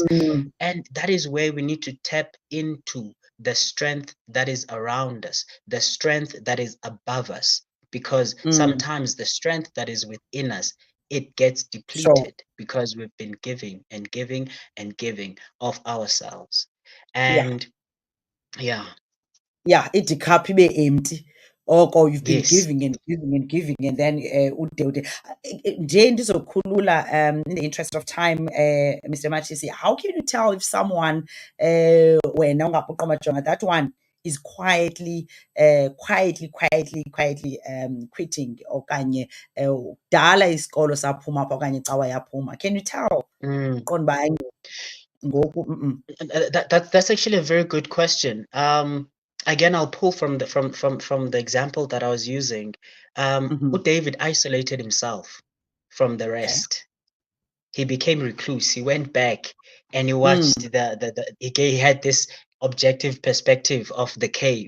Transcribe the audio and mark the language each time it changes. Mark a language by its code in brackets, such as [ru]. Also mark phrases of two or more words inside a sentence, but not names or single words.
[en] And that is where we need to tap into the strength that is around us, the strength that is above us. Because sometimes the strength that is within us, it gets depleted because we've been giving and giving and giving of ourselves. And [xh] ithi cup ibe empty. [en] Oko you've been yes. giving and giving and giving, and then [xh] ude nje ndizokhulula [en] in the interest of time, Mr. Matshisi, how can you tell if someone [xh] wena ungapoqamajonga, [en] that one is quietly quitting, [xh] okanye kudala isikolo saphuma apha okanye cawa yaphuma? [en] Can you tell? [xh] Qonda uba ngoku [en] That's actually a very good question. Again, I'll pull from the example that I was using. David isolated himself from the rest. He became recluse. He went back and he watched he had this objective perspective of the cave.